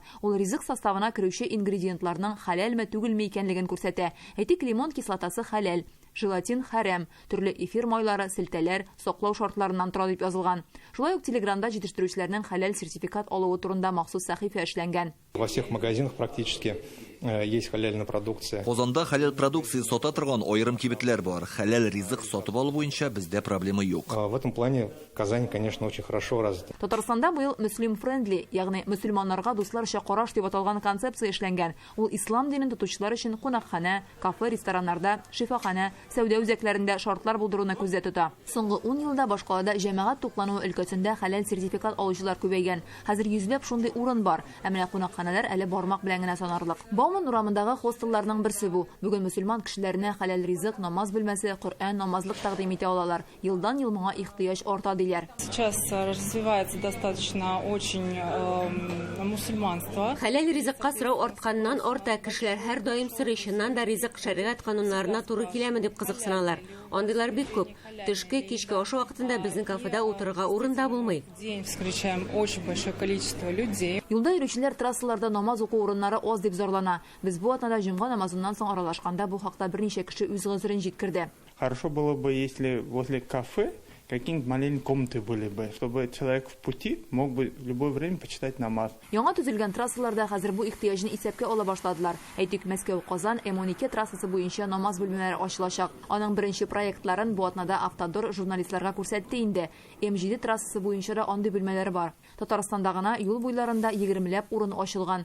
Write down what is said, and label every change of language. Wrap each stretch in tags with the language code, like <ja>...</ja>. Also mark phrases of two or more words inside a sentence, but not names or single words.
<tt>Ул ризык составына керүче ингредиентларның хәләлме түгелме икәнлеген күрсәтә. Әйтик, лимон кислотасы хәләл, желатин хәрәм, төрле эфир майлары, селтәләр саклау шартларыннан тора дип язылган. Шулай ук Телеграмда җитештерүчеләрнең хәләл сертификат алуы турында махсус сәхифә эшләнгән.</tt> <ru>Во всех магазинах практически есть хәләльная продукция.</ru> <tt>Казанда хәләл продукция сата торган айрым кибетләр бар. Хәләл ризык сатып алу буенча бездә проблема юк.</tt> <ru>В этом плане Казань, конечно, очень хорошо развита.</ru> <tt>Татарстанда быел</tt> <en>Muslim friendly,</en> <tt>ягъни мөселманнарга дусларча караш дип аталган концепция эшләнгән. Ул ислам динен тотучылар өчен кунакхана, кафе, рестораннарда, шифахана, сәүдә үзәкләрендә шартлар булдыруны күздә тота. Соңгы 10 елда башкалада җәмәгать туплануы өлкәсендә хәләл сертификат алучылар күбәйгән. Хәзер йөзләп шундый урын бар, ә менә кунакханалар әле бармак белән генә санарлык. Бауман урамындагы хостелларның берсе бу. Бүген мөселман кешеләренә хәләл ризык, намаз бүлмәсе, Коръән, намазлык тәкъдим итә алалар. Елдан-ел моңа ихтыяҗ арта диләр.</tt> <ru>Сейчас развивается достаточно очень мусульманство.</ru> <tt>Хәләл ризыкка сорау артканнан арта кешеләр һәр даим сорыйчыннан да ризык шәригать кануннарына туры киләме дип кызыксыналар. Андыйлар бик күп. Төшке, кичке ашы вакытында безнең кафеда утырырга урында булмый.</tt> <ru>День встречаем очень большое количество людей.</ru> <tt>Юлда йөрүчеләр трассаларда намаз уку урыннары аз дип зарлана. Без бу атнада җомга намазыннан соң аралашканда бу хакта берничә кеше үз гызырын җиткерде.</tt> <ru>Хорошо было бы, если возле кафе какие-нибудь маленькие комнаты были бы, чтобы человек в пути мог бы в любое время почитать намаз.</ru> <tt>Яңа төзелгән трассаларда хәзер бу ихтыяҗны исәпкә ала башладылар. Әйтик, Мәскәү-Казан М12 трассасы буенча намаз бүлмәләре ачылачак. Аның беренче проектларын бу атнада Автодор журналистларга күрсәтте инде. М7 трассасы буенча да андый бүлмәләр бар. Татарстанда гына юл буйларында 20ләп урын ачылган.</tt>